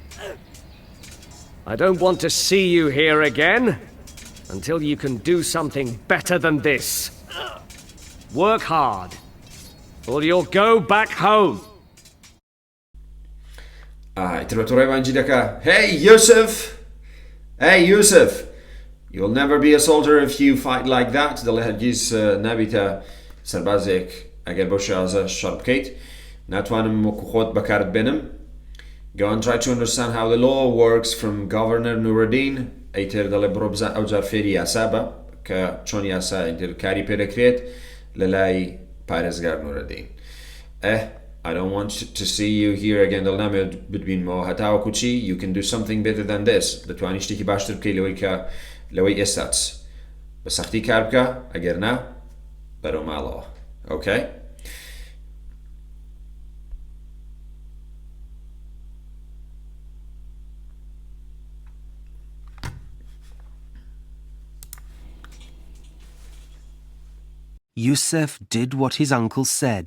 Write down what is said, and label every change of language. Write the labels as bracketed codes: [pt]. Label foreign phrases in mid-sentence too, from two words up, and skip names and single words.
[en] I don't want to see you here again until you can do something better than this. Work hard, or you'll go back home. Hey, Yusuf! Hey, Yusuf! You'll never be a soldier if you fight like that. [ckb] دەڵێ هەرگیز نابیتە سەربازێک ئەگەر بەو شێوازە شەڕ بکەیت ناتوانم وەکو خۆت بەکارت بێنم [en] Go and try to understand how the law works from Governor Nuruddin [ckb] ئەیتر دەڵێ بڕۆ بزان ئەو جار فێری یاسا بە کە چۆن یاسا ئیتر کاری پێدەکرێت لە لای پارێزگار نورەدین [en] I don't want to see you here again [ckb] دڵنامێت بتبینمەوە هەتاوەکو چی [en] You can do something better than this [ckb] دەتوانی شتێکی باشتر بکەی لەوەی کە لەوەی ئێستاچ بە سەختی کار بکە ئەگەر نا بەرەو ماڵەوە Okay [en] Yusuf did what his uncle said.